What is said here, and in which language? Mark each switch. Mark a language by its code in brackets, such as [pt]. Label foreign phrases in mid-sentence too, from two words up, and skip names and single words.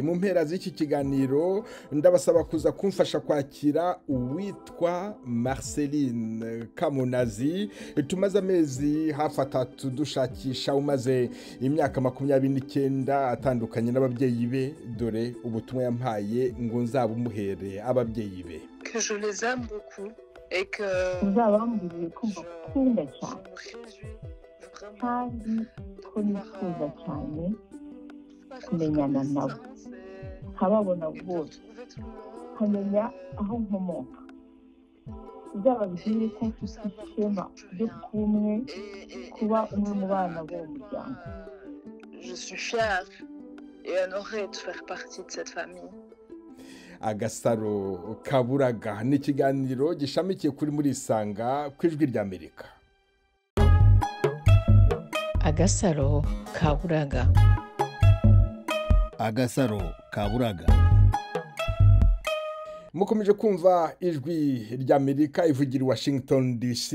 [rw] Mu mpera z'iki kiganiro ndabasaba kuza kumfasha kwakira uwitwa Marceline Kamunazi. Tumaze amezi hafi 3 dushakisha, umaze imyaka 29 atandukanye n'ababyeyi be. Dore ubutumwa yampaye ngo nzabumuhere ababyeyi be. [fr] Que je les aime beaucoup et que [rw] nzabamburiye ko mbakunda cyane kandi ko nifuza cyane kumenyana nabo, nkababona bose, nkamenya aho nkomoka. Nzababwire ko mfite ishema ryo kuba umwe mu bana b'uwo muryango. [fr] Je suis fière et honorée de faire partie de cette famille. [rw] Agasaro Kaburaga ni ikiganiro gishamikiye kuri muri Sanga ku ijwi ry'Amerika. Agasaro Kaburaga. Agasaro Kaburaga. Mukomeje kumva ijwi ry'Amerika ivugira i Washington DC.